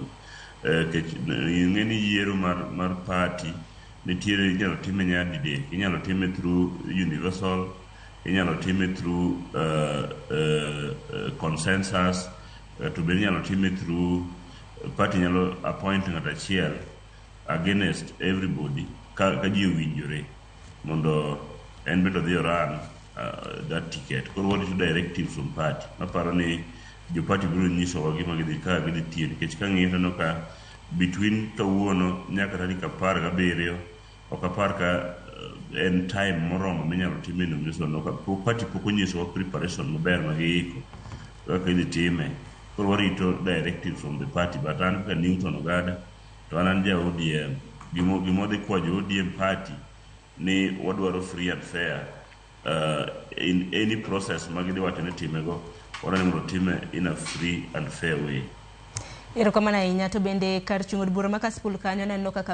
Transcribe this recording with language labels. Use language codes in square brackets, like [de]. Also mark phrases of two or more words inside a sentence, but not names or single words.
[luo] Ng'eni yiero mar party nitiere inyalo time nyadidek, inyalo time [en] through universal, [luo] inyalo time [en] through consensus, [luo] to be inyalo time through party nyalo appoint ng'at achiel [en] against everybody [luo] ka ji owinjore mondo en bedo dhi [en] run that ticket. Koro what is directive from party? [luo] Maparo ni jo party biro nyisowa gima gidhi tiyo, nikech ka ng'iyo taneno ka between kawuono nyaka tarik 17 ok apar ka en time moromo minyalo time nomination. Party pok onyisowa preparation maber ma giiko kaka idhi time. Koro warito [en] directive from the party, [luo] but an kaka Newton Ogada to an ja ODM. Gima dhi kwa jo ODM party ni wadwaro [en] free and fair in any process [luo] ma gidhi wacho ni timego, wadwaro ni mondo time [en] in a free and fair way. [luo] Erokamano ahinya. To bende kar chung' od bura ma Kasipul kanyo naneno kaka